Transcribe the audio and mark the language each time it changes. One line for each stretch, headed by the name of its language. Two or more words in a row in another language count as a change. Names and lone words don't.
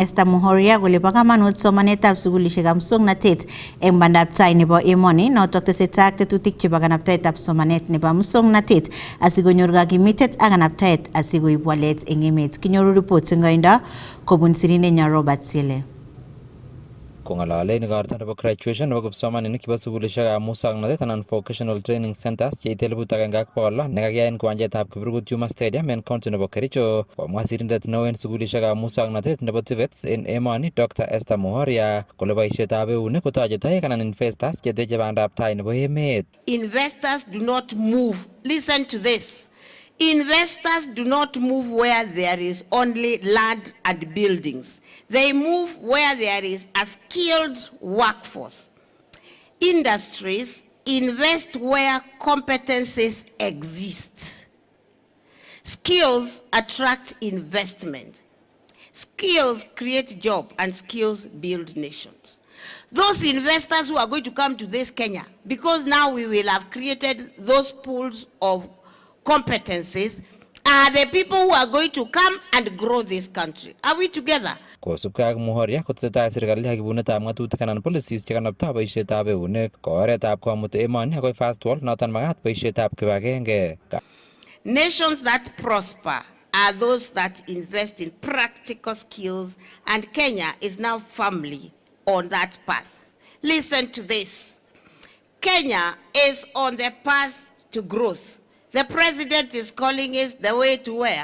Kalenjin: Esther Muhoria kole bo kamanut somanetab sugulishekab muswoknatet eng bandab tai nebo emoni notok tesetai ak tetutik chebo kanabtaetab somanet nebo muswoknatet asikonyor kakimitet ak kanabtaet asikoib walet eng emet. Kinyoru report ngoindo kobun sirindet Robert Sile. kongalale ni garta nebo graduation nebo kipsomaninik kibo sukulishekab musoknotet anan
English: vocational training centers
Kalenjin: cheite 1,100 nekakiyai en kiwanjetab Kiprugut Yuma Stadium en county nebo Kericho. Komwa sirindet neo en sukulishekab musoknotet nebo TVETs en emoni Dr. Esther Muhoria kole boisietab eunek kotoche toek anan investors cheteche bandab tai nebo emet.
English: Investors do not move. Listen to this. Investors do not move where there is only land and buildings. They move where there is a skilled workforce. Industries invest where competencies exist. Skills attract investment. Skills create jobs and skills build nations. Those investors who are going to come to this Kenya, because now we will have created those pools of competencies, are the people who are going to come and grow this country. Are we together?
Kalenjin: Kosubkei ak Muhoria kotesetai serikali ak ibunetab ng'atutik anan policies chekanabta boisietab eunek ko oretab komut emoni akoi
English: fast wall
Kalenjin: noton makat boisietab kibagenge.
English: Nations that prosper are those that invest in practical skills, and Kenya is now firmly on that path. Listen to this. Kenya is on the path to growth. The president is calling it the way to where?